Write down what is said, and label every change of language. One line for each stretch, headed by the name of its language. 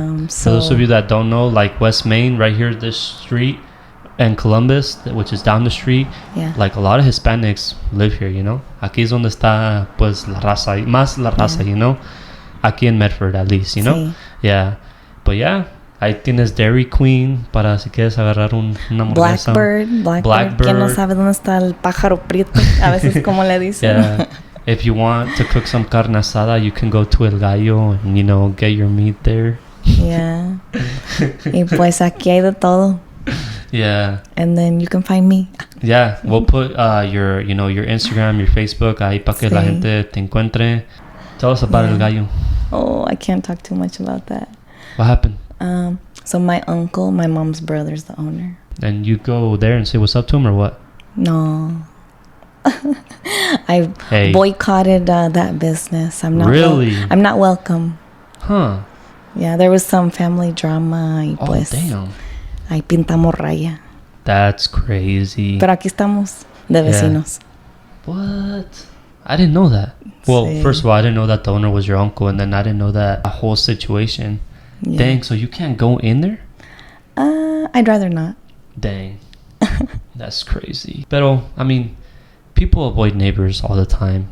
English: For those of you that don't know, like West Main, right here, this street, and Columbus, which is down the street, like a lot of Hispanics live here, you know.
Spanish: Aquí es donde está, pues, la raza, más la raza,
English: you know.
Spanish: Aquí en
English: Medford, at least, you know. But
Spanish: ahí tienes Dairy Queen para si quieres agarrar una hamburguesa.
English: Blackbird.
Spanish: ¿Quién no sabe dónde está el pájaro prieto? A veces como le dicen.
English: If you want to cook some carne asada, you can go to El Gallo and, you know, get your meat there.
Spanish: Y pues aquí hay de todo.
English: And then you can find me. We'll put your Instagram, your Facebook
Spanish: ahí para que la gente te encuentre.
English: Tell us about El Gallo. Oh, I can't talk too much about that. What happened? So my uncle, my mom's brother's the owner. And you go there and say what's up to him or what? No. I boycotted that business. I'm not I'm not welcome. Yeah, there was some family drama.
Spanish: Y pues,
English: damn.
Spanish: Ahí pintamos raya.
English: That's crazy.
Spanish: Pero aquí estamos de vecinos.
English: What? I didn't know that. Well, first of all, I didn't know that the owner was your uncle, and then I didn't know that whole situation. Dang, so you can't go in there? I'd rather not. Dang. That's crazy.
Spanish: Pero,
English: I mean, people avoid neighbors all the time.